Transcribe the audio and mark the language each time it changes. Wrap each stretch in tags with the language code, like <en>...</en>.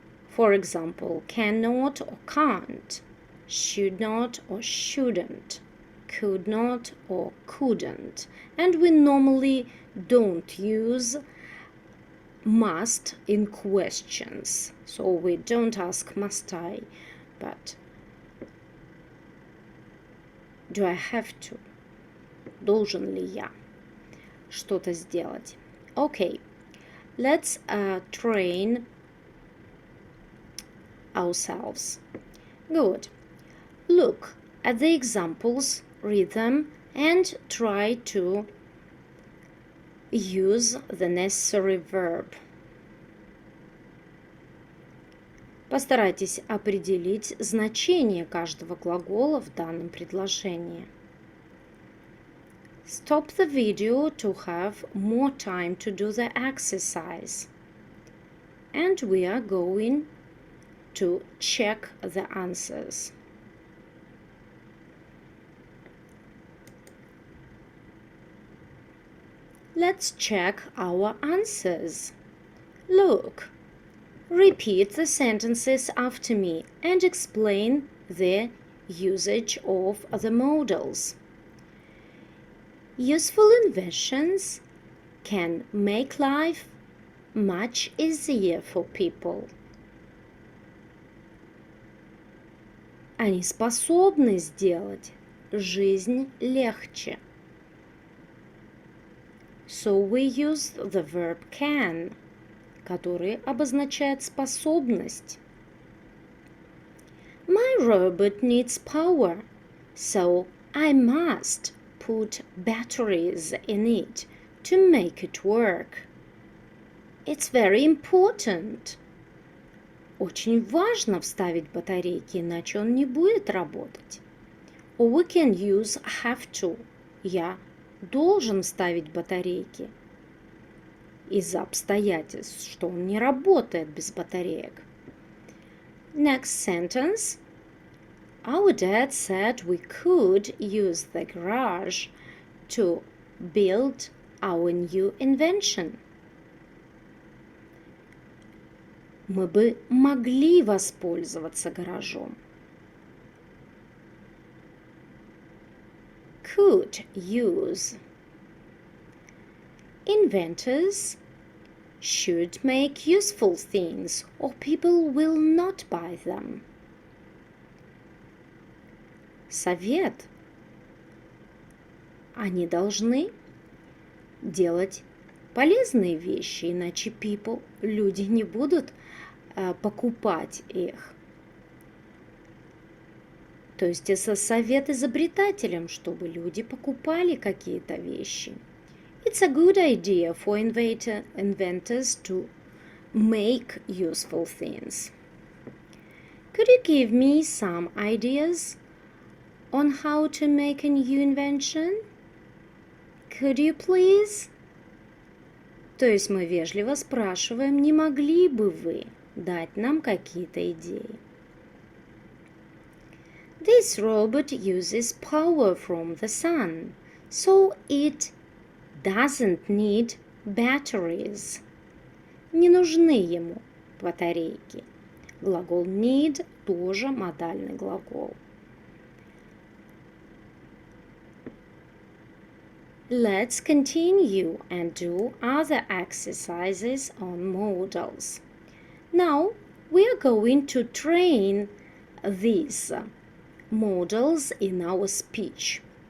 <en>For example, cannot or can't, should not or shouldn't, could not or couldn't. And we normally don't use must in questions. So we don't ask must I, but do I have to?</en> <ru>Должен ли я что-то сделать?</ru> <en>Okay, let's train ourselves. Good. Look at the examples, read them, and try to use the necessary verb.</en> <ru>Постарайтесь определить значение каждого глагола в данном предложении.</ru> <en>Stop the video to have more time to do the exercise. And we are going to check the answers. Let's check our answers. Look, repeat the sentences after me and explain the usage of the modals. Useful inventions can make life much easier for people.</en> <ru>Они способны сделать жизнь легче.</ru> <en>So we use the verb can,</en> <ru>который обозначает способность.</ru> <en>My robot needs power, so I must put batteries in it to make it work. It's very important.</en> <ru>Очень важно вставить батарейки, иначе он не будет работать.</ru> <en>Or we can use have to.</en> <ru>Я должен ставить батарейки из-за обстоятельств, что он не работает без батареек.</ru> <en>Next sentence. Our dad said we could use the garage to build our new invention.</en> <ru>Мы бы могли воспользоваться гаражом.</ru> <en>Could use. Inventors should make useful things or people will not buy them.</en> <ru>Совет. Они должны делать полезные вещи, иначе люди не будут покупать их. То есть это совет изобретателям, чтобы люди покупали какие-то вещи.</ru> <en>It's a good idea for inventors to make useful things. Could you give me some ideas on how to make a new invention? Could you please?</en> <ru>То есть мы вежливо спрашиваем, не могли бы вы дать нам какие-то идеи?</ru> <en>This robot uses power from the sun, so it doesn't need batteries.</en> <ru>Не нужны ему батарейки. Глагол need тоже модальный глагол.</ru> <en>Let's continue and do other exercises on modals. Now we are going to train these modals in our speech.</en>